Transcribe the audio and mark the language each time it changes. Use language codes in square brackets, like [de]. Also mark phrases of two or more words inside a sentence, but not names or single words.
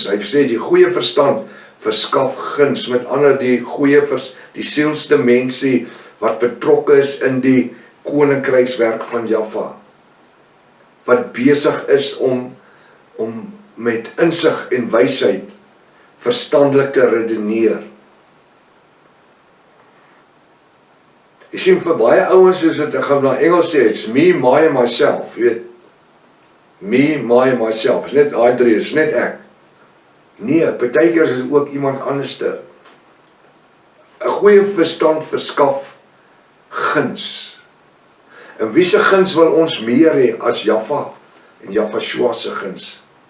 [af] Hy sê die goeie verstand verskaf guns, met ander die sielsdimensie wat betrokke is in die koninkrykswerk van Jaffa, wat besig is om met insig en wysheid verstandelik te redeneer. Jy sien, vir baie ouens is dit, ek gaan na Engels sê, [en] it's me, my and myself, [af] jy weet, [en] me, my and myself, [af] is net daai drie, is net ek. Nee, partykeer is dit ook iemand anderster. 'n Goeie verstand verskaf guns. En wie se guns wil ons meer hê as Jaffa en Jaffa se guns?